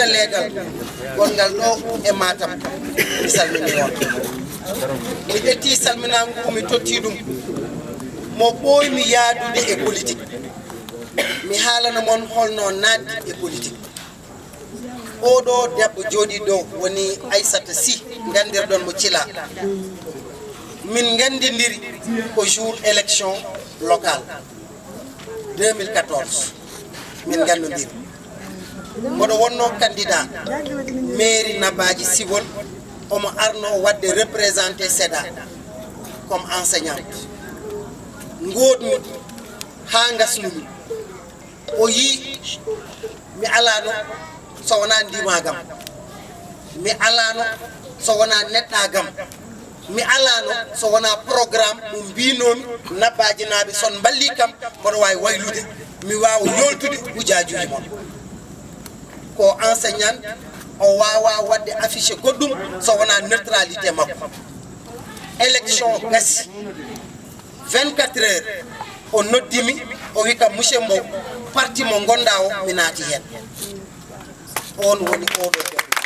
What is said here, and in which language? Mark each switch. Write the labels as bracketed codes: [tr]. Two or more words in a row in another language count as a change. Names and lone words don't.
[ff] leegal gongal ɗo e Matam mi salmini on mi ƴetti salminago mi totti ɗum mo ɓooymi yaadude e politique mi haalana mon holno naatdi e politique oɗo debbo jooɗi ɗo woni Aissata Sy gandirɗon mo Thila min gandidiri ko [fr] jour élection locale [ff] 2014 min gandodiri mboɗo wonno candidat mairie Nabadji Civol omo arno wadde représenté SEDA [fr] comme enseignante [ff] ngoodmi ha gasnumi o yi mi alano so wona ndimagam mi alano so wona neɗɗagam mi alano so wona programme mo mbinomi Nabadji naɓe son balli kam mboɗo wawi waylude mi wawa yoltude ujajuji mon ko enseignant o wawa wadde affiché goɗɗum so wona neutralité makko élection gasi 24 heures o noddimi o wi kam monsieur Mbow parti mo gonda o mi naati hen on woni oɗo debbo